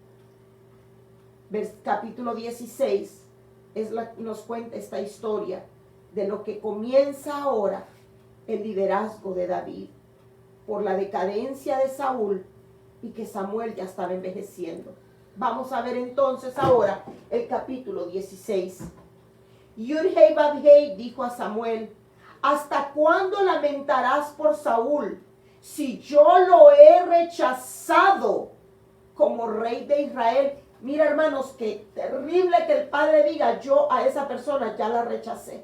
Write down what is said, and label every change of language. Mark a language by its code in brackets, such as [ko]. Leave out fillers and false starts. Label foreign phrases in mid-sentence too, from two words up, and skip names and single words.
[es] Capítulo 16 nos cuenta esta historia de lo que comienza ahora el liderazgo de David por la decadencia de Saúl y que Samuel ya estaba envejeciendo. Vamos a ver entonces ahora el capítulo 16. Yud-Hei Vav-Hei dijo a Samuel, ¿hasta cuándo lamentarás por Saúl si yo lo he rechazado como rey de Israel? Mira, hermanos, qué terrible que el padre diga, yo a esa persona ya la rechacé.